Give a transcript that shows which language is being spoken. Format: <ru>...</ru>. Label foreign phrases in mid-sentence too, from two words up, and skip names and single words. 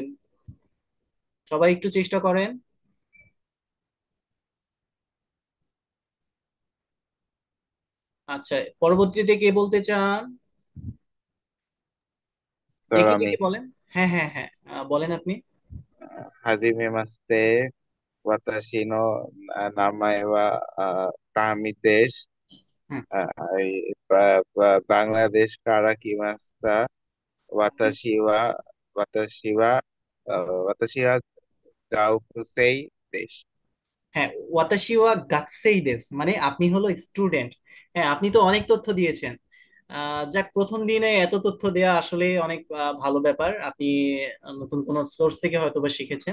<bn>সবাই একটু চেষ্টা করেন। আচ্ছা, পরবর্তীতে কে বলতে চান? স্যার দেখে আমি। দেখে বলেন। হ্যাঁ হ্যাঁ হ্যাঁ, বলেন আপনি।</bn> <ja>はじめまして。私の名前はタミです。</ja> <bn>হুম।</bn> <ja>バングラデシュから来ました. 私は、私は学生です.</ja> <bn>হ্যাঁ,</bn> <ja>私は学生です</ja> <bn>মানে আপনি হলো স্টুডেন্ট। হ্যাঁ, আপনি তো অনেক তথ্য দিয়েছেন। যাক, প্রথম দিনে এত তথ্য দেয়া আসলে অনেক ভালো ব্যাপার। আপনি নতুন কোন সোর্স থেকে হয়তো বা শিখেছেন।</bn>